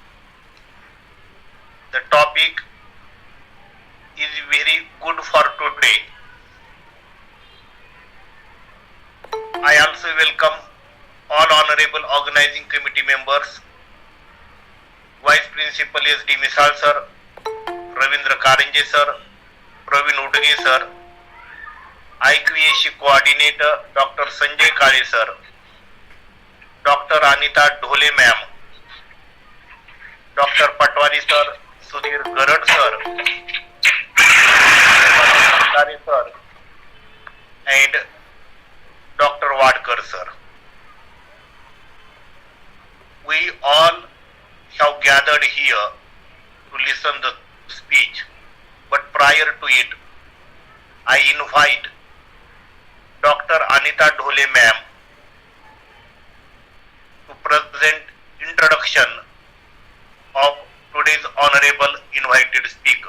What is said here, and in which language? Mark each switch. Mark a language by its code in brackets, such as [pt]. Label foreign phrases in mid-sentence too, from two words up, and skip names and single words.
[en] The topic is very good for today. I also welcome all honorable organizing committee members, Vice Principal S.D. Misal sir, Ravindra Karanje sir, Praveen Udge sir, IQAC coordinator Dr. Sanjay Kale sir, Dr. Anita Dhole ma'am, Dr. Patwari sir, Sudhir Garad sir, Undale sir, and Dr. Wadkar sir. We all have gathered here to listen the speech, but prior to it, I invite Dr. Anita Dhole ma'am to present introduction of today's honorable invited speaker.